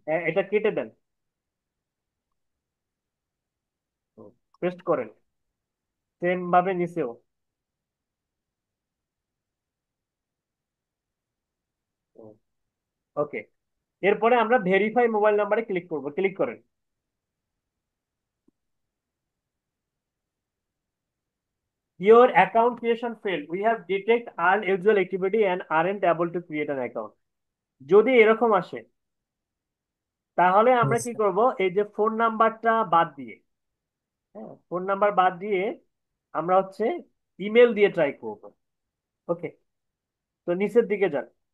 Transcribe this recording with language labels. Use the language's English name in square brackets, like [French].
[Bangla] এটা কেটে দেন, পেস্ট করেন সেম ভাবে নিচেও। ওকে, এরপরে আমরা ভেরিফাই মোবাইল নাম্বারে ক্লিক করব, ক্লিক করেন। [English] Your account creation failed. We have detect unusual activity and aren't able to create an account. [Bangla] যদি এরকম আসে তাহলে আমরা কি করব, এই যে ফোন নাম্বারটা বাদ দিয়ে, হ্যাঁ ফোন নাম্বার বাদ দিয়ে আমরা হচ্ছে ইমেল দিয়ে ট্রাই করব। ওকে, তো নিচের দিকে যান।